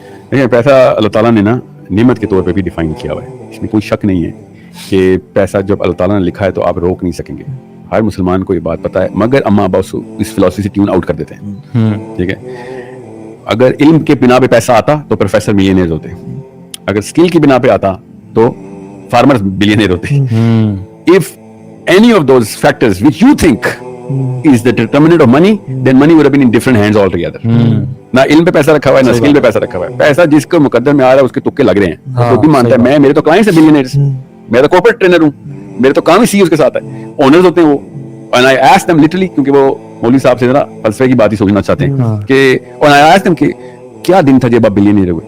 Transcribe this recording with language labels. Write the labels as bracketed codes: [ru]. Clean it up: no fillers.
[hi] देखिए, पैसा अल्लाह ताला ने ना नेमत के तौर पे भी डिफाइन किया हुआ है, इसमें कोई शक नहीं है कि पैसा जब अल्लाह ताला ने लिखा है तो आप रोक नहीं सकेंगे। हर मुसलमान को ये बात पता है, मगर अम्मा अब्बा इस फिलॉसफी से ट्यून आउट कर देते हैं। ठीक है, अगर इल्म के बिना पे पैसा आता तो प्रोफेसर मिलियनेयर होते, अगर स्किल की बिना पे आता तो फार्मर्स बिलियनेयर होते। [en] If any of those factors which you think is the determinant of money, then money would have been in different hands altogether. [hi] ना इल्म पे पैसा रखा हुआ है, ना स्किल पे पैसा रखा हुआ है। पैसा जिसको मुकद्दर में आ रहा है उसके तुक्के लग रहे हैं, तो भी मानता है मैं, मेरे तो क्लाइंट्स है बिलियनेयर्स, मैं तो कॉर्पोरेट ट्रेनर हूँ, मेरे तो काम ही सीईओ के साथ है, ओनर्स होते हैं वो। [en] And I asked them literally, [hi] क्योंकि वो मौलवी साहब से जरा फलसफे की बात ही सोचना चाहते हैं कि, और [en] I asked them [hi] कि क्या दिन था जब आप बिलियनेयर हुए।